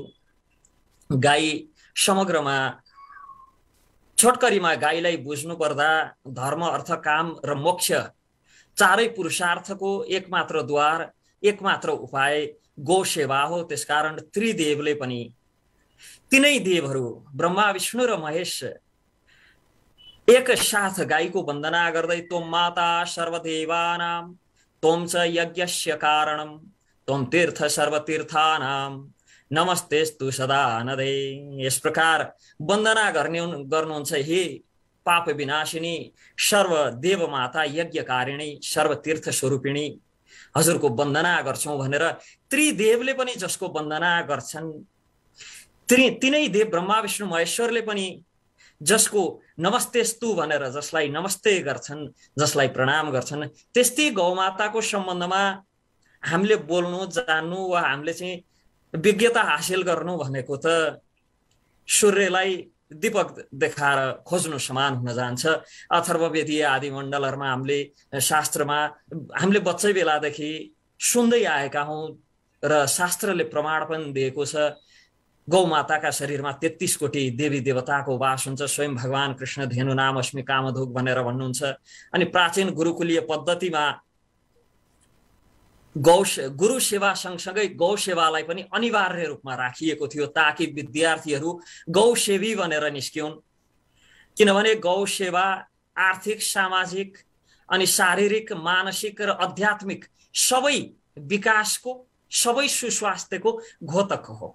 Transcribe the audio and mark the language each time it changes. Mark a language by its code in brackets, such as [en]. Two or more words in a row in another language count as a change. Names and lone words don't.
[ne] गाई समग्रमा छोटकरीमा गाईलाई बुझ्नु पर्दा धर्म, अर्थ, काम र मोक्ष चारै पुरुषार्थको एकमात्र द्वार, एकमात्र उपाय गौ सेवा हो। त्यसकारण त्रिदेवले पनि, तीनै देवहरू ब्रह्मा, विष्णु र महेश एक साथ गाईको वन्दना गर्दै [sa] त्वं माता सर्वदेवानां त्वं च यज्ञस्य कारणं त्वं तीर्थ सर्वतीर्थानां नमस्तेस्तु सदा नदे। [ne] यस प्रकार वन्दना गर्नुहुन्छ। हे पाप विनाशिनी, सर्व देव माता, यज्ञकारिणी, सर्व तीर्थ स्वरूपिणी, हजुरको वन्दना गर्छौं भनेर त्रिदेवले पनि जसको वन्दना गर्छन्, तीनै देव ब्रह्मा विष्णु महेश्वरले पनि जसको नमस्तेस्तु भनेर जसलाई नमस्ते गर्छन्, जसलाई प्रणाम गर्छन्, त्यस्तै गौमाताको सम्बन्धमा हामीले बोल्नु, जान्नु वा हामीले चाहिँ विज्ञता हासिल गर्नु भनेको त सूर्यलाई दीपक देखाएर खोज्नु समान हुन जान्छ। अथर्ववेदीय आदि मण्डलहरुमा हामीले शास्त्रमा हामीले बच्चै बेलादेखि सुन्दै आएका हौं र शास्त्रले प्रमाण पनि दिएको छ। गौमाताका शरीरमा 33 कोटी देवी देवताको वास हुन्छ। स्वयं भगवान कृष्ण [sa] धेनु नाम अस्मि कामधुक [ne] भनेर भन्नुहुन्छ। अनि प्राचीन गुरुकुलीय पद्धतिमा गुरु सेवा सँगसँगै गौ सेवालाई पनि अनिवार्य रूपमा राखिएको थियो ताकि विद्यार्थीहरू गौसेवी बनेर निस्किउन्। किनभने गौ सेवा आर्थिक, सामाजिक अनि शारीरिक, मानसिक र आध्यात्मिक सबै विकासको, सबै सुस्वास्थ्यको घोतक हो।